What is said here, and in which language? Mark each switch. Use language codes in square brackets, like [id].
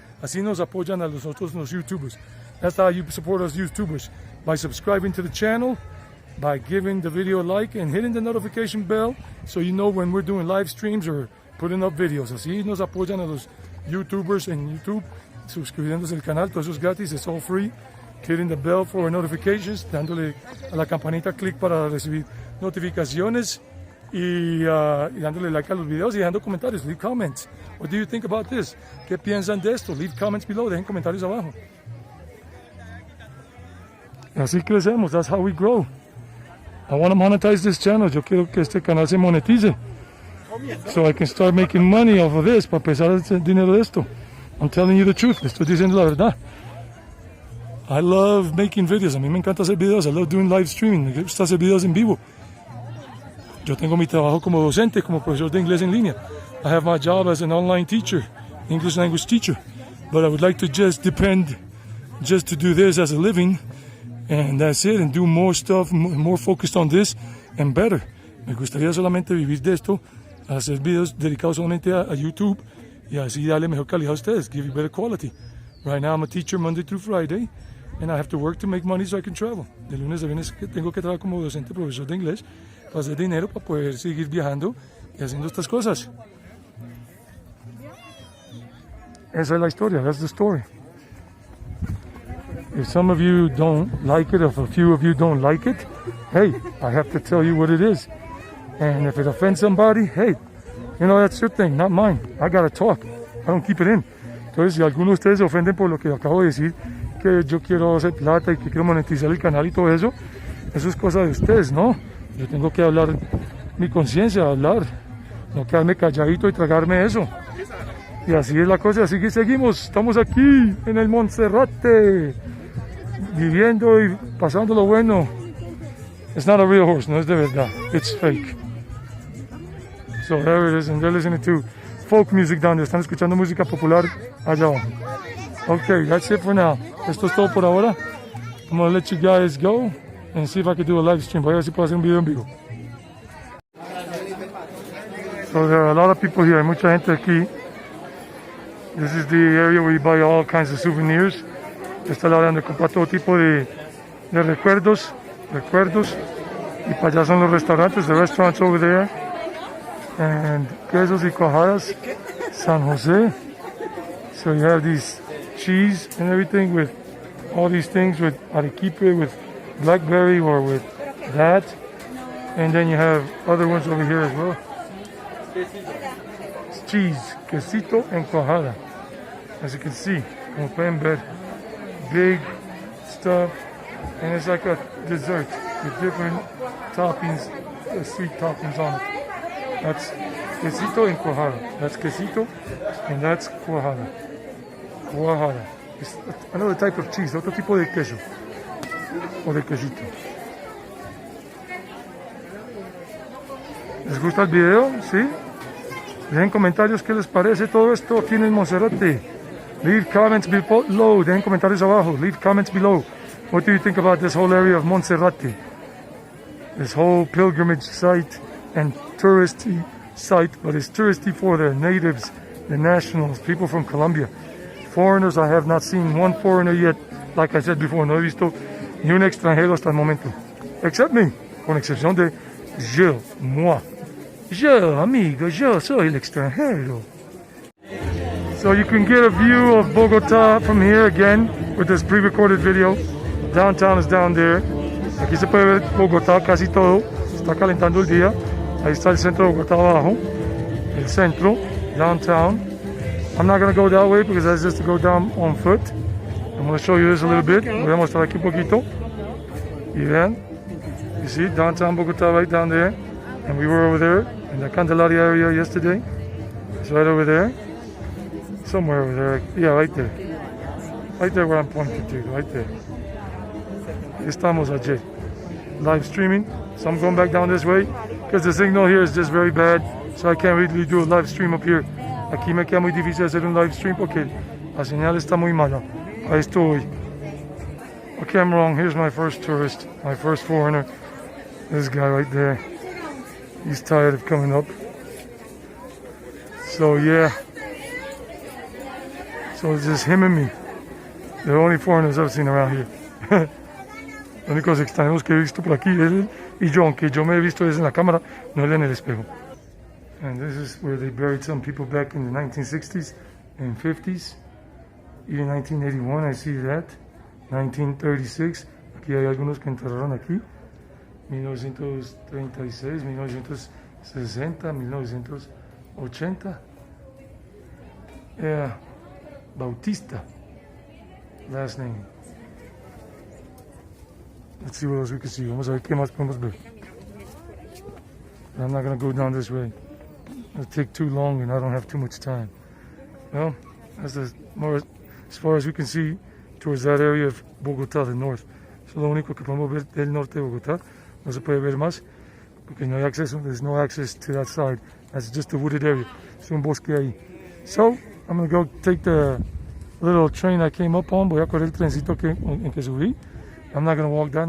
[es] Así nos apoyan a nosotros los YouTubers. [en] That's how you support us YouTubers. By subscribing to the channel, by giving the video a like, and hitting the notification bell so you know when we're doing live streams or putting up videos. [es] Así nos apoyan a los YouTubers en YouTube, suscribiéndose al canal, todo eso es gratis, [en] it's all free. Hitting the bell for notifications, [es] dándole a la campanita clic para recibir notificaciones y dándole like a los videos y dejando comentarios. [en] Leave comments. What do you think about this? [es] ¿Qué piensan de esto? [en] Leave comments below, [es] dejen comentarios abajo. Así crecemos, [en] that's how we grow. I want to monetize this channel. [es] Yo quiero que este canal se monetice. [en] So I can start making money off of this, [es] para empezar a hacer dinero de esto. [en] I'm telling you the truth, [es] le estoy diciendo la verdad. [en] I love making videos, [es] a mí me encanta hacer videos, [en] I love doing live streaming, [es] me gusta hacer videos en vivo. Yo tengo mi trabajo como docente, como profesor de inglés en línea. [en] I have my job as an online teacher, English language teacher. But I would like to just to do this as a living. And that's it, and do more stuff, more focused on this, and better. [es] Me gustaría solamente vivir de esto, hacer videos dedicados solamente a YouTube, y así darle mejor calidad a ustedes, [en] give you better quality. Right now I'm a teacher Monday through Friday, and I have to work to make money so I can travel. [es] De lunes a viernes tengo que trabajar como docente, profesor de inglés, para hacer dinero, para poder seguir viajando y haciendo estas cosas. Esa es la historia, [en] that's the story. If some of you don't like it, if a few of you don't like it, hey, I have to tell you what it is. And if it offends somebody, hey, you know, that's your thing, not mine. I gotta talk. I don't keep it in. [es] Entonces, si algunos de ustedes se ofenden por lo que acabo de decir, que yo quiero hacer plata y que quiero monetizar el canal y todo eso, eso es cosa de ustedes, ¿no? Yo tengo que hablar mi conciencia hablar, no quedarme calladito y tragarme eso. Y así es la cosa, así que seguimos, estamos aquí en el Monserrate, viviendo y pasando lo bueno. [en] It's not a real horse, [es] no es de verdad, [en] it's fake. So there it is, and they're listening to folk music down there, [es] están escuchando música popular allá abajo. [en] Okay, that's it for now. [es] Esto es todo por ahora. [en] I'm gonna let you guys go and see if I can do a live stream. [es] Voy a ver si puedo hacer un video en vivo. [en] So there are a lot of people here, [es] hay mucha gente aquí. [en] This is the area where you buy all kinds of souvenirs. [es] Esta es la área donde compra todo tipo de recuerdos. Y para allá son los restaurantes, [en] the restaurants over there. [es] And quesos y cuajadas, San Jose. [en] So you have these cheese and everything with all these things with arequipe, with blackberry or with that. And then you have other ones over here as well. It's cheese, quesito and cuajada. As you can see, [es] como pueden ver, [en] big stuff. And it's like a dessert with different toppings, sweet toppings on it. That's quesito and cuajada. That's quesito and that's cuajada. [es] Cuajada. [en] It's another type of cheese, [es] otro tipo de queso. O de quesito. ¿Les gusta el video? ¿Sí? Dejen comentarios qué les parece todo esto aquí en el Monserrate. [en] Leave comments below. [es] Dejen comentarios abajo. [en] Leave comments below. What do you think about this whole area of Monserrate? This whole pilgrimage site and touristy site, but it's touristy for the natives, the nationals, people from Colombia. Foreigners, I have not seen one foreigner yet. Like I said before, [es] no he visto ni un extranjero hasta el momento. [en] Except me, [es] con excepción de moi. Yo, amigo, yo soy el extranjero. [en] So you can get a view of Bogota from here again with this pre-recorded video. Downtown is down there. [es] Aquí se puede ver Bogotá casi todo. Está calentando el día. Ahí está el centro de Bogotá abajo. El centro, downtown. [en] I'm not going to go that way because that's just to go down on foot. I'm going to show you this a little bit. [es] Voy a mostrar aquí un poquito. Y vean. [en] You see downtown Bogotá right down there. And we were over there in the Candelaria area yesterday. It's right over there. Somewhere over there. Yeah, right there. Right there where I'm pointing to. Right there. [es] Estamos allí. [en] Live streaming. So I'm going back down this way because the signal here is just very bad. So I can't really do a live stream up here. [es] Aquí me queda muy difícil hacer un live stream porque la señal está muy mala. Ahí estoy. [en] Okay, I'm wrong. Here's my first tourist, my first foreigner. This guy right there. He's tired of coming up. So yeah. So it's just him and me. The only foreigners I've seen around here. [es] Los únicos extraños que he visto por aquí, él y yo, aunque yo me he visto desde la cámara, no él en el espejo. [en] And this is where they buried some people back in the 1960s and 50s. Even 1981, I see that. [es] 1936, aquí hay algunos que enterraron aquí. 1936, 1960, 1980. [en] Yeah, Bautista, last name. Let's see what else we can see. [es] Vamos a ver qué más podemos ver. [en] I'm not going to go down this way. It'll take too long and I don't have too much time. Well, that's as far as we can see towards that area of Bogotá, the north. [es] Eso es lo único que podemos ver del norte de Bogotá. No se puede ver más porque no hay acceso. [en] There's no access to that side. That's just a wooded area. [es] Es un bosque ahí. [en] So, I'm going to go take the little train I came up on. [es] Voy a correr el trencito en que subí. [en] I'm not going to walk down.